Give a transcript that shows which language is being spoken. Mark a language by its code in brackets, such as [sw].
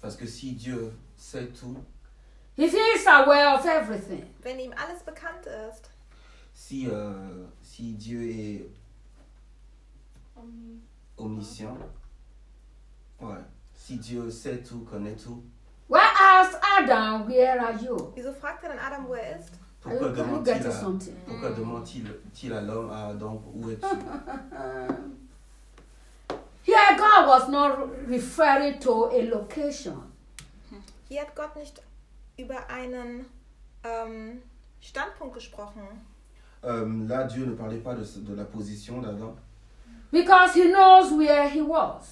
[fr] Parce que si Dieu sait tout. [en] If he is aware of everything. [de] Wenn ihm alles bekannt ist. [fr] Si Dieu est omniscient. Ouais. Si Dieu sait tout, connaît tout. [en] Why asked Adam, where are you? [de] Wieso fragt er dann Adam, wo er ist? [fr] Pourquoi demande-t-il à l'homme, à Adam, où es-tu? [en] Here God was not referring to a location. [de] Hier hat Gott nicht über einen Standpunkt gesprochen. [fr] Là, Dieu ne parlait pas de la position d'Adam. [en] Because he knows where he was.